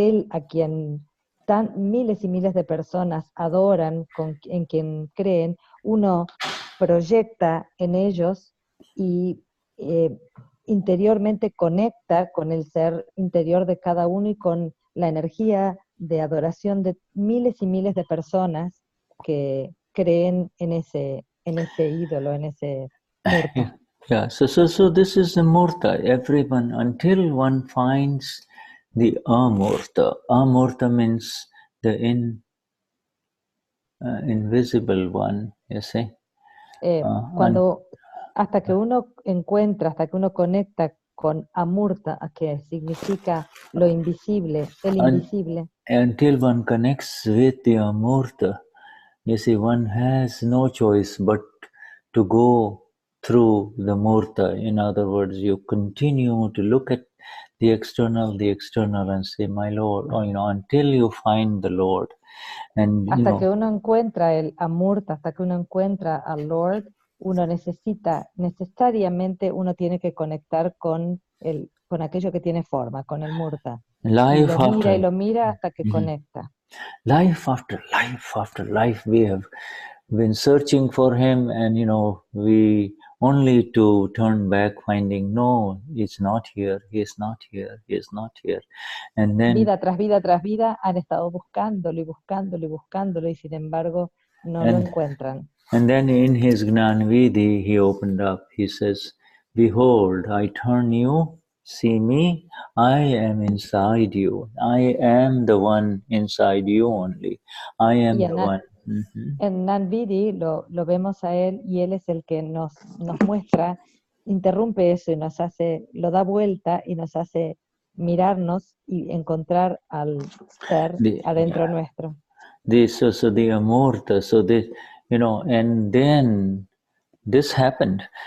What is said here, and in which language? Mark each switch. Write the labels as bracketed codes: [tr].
[es] a quien miles y miles de personas adoran, en quien creen, uno proyecta en ellos y interiormente conecta con el ser interior de cada uno y con la energía de adoración de miles y miles de personas que creen en ese ídolo, en ese murta. [en] Yeah. So this is the murta. Everyone, until one finds the amurta. Amurta means the invisible one, you see. [es] Hasta que uno conecta con amurta, que significa lo invisible, el invisible. [en] Until one connects with the amurta, you see, one has no choice but to go through the murta. In other words, you continue to look at the external and say, my Lord, until you find the Lord. And, [es] hasta que uno encuentra el amurta, hasta que uno encuentra al Lord, uno necesariamente uno tiene que conectar con aquello que tiene forma, con el murta. Y lo mira hasta que conecta. [en] Life after life, we have been searching for him, and we only to turn back finding, no, it's not here, he is not here, he is not here. And then [es] vida tras vida tras vida han estado buscándolo y buscándolo y buscándolo y sin embargo no lo encuentran. [en] And then in his Gnanvidhi, he opened up, he says, behold, I turn you, see me, I am inside you. I am the one inside you only. I am the one. [es] En Gnanvidhi lo vemos a él y él es el que nos muestra, interrumpe eso y nos hace, lo da vuelta y nos hace mirarnos y encontrar al ser adentro nuestro. [en] So the Amurta, so this, you know, and then this happened.